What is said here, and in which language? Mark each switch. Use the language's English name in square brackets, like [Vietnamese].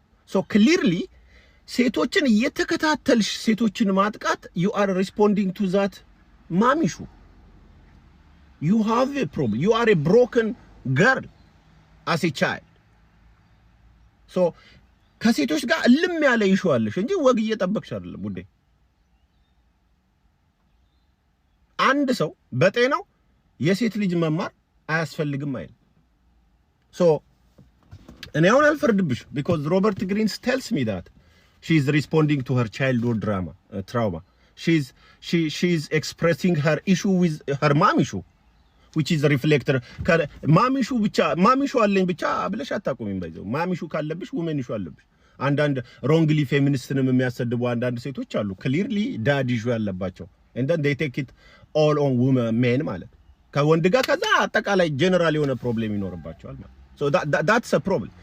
[Amharic] ሶ ክሊርሊ ሴቶችን እየተከታተልሽ ሴቶችን ማጥቃት [English] you are responding to that [Amharic] ማሚሹ። [English] you have a problem, you are a broken girl as a child። [Amharic] ሶ ከሴቶች ጋር እልም ያለ ይሹአለሽ እንጂ ወግ እየጠበቅሽ አይደለም ውዴ። አንድ ሰው በጤናው የሴት ልጅ መማር አያስፈልግም አይደል? ሶ እኔ አሁን አልፈርድብሽ [English] because Robert Greene tells me that she is responding to her childhood trauma. She's expressing her issue with her mom issue, which is a reflector. [Amharic] ማሚሹ ብቻ ማሚሹ አለኝ ብቻ ብለሽ አታቆሚም። ባይዘው ማሚሹ ካለብሽ women issue አለብሽ። አንዳንድ ሮንግሊ ፌሚኒስትንም የሚያሰድቡ አንዳንድ ሴቶች አሉ ክሊርሊ ዳድ issue ያለባቸው [English] and then they take it all on men [Amharic] ማለት ከወንድ ጋር ከዛ አጠቃላይ ጀነራል የሆነ ፕሮብሌም ይኖርባቸዋል ማለት [English] so that's a problem.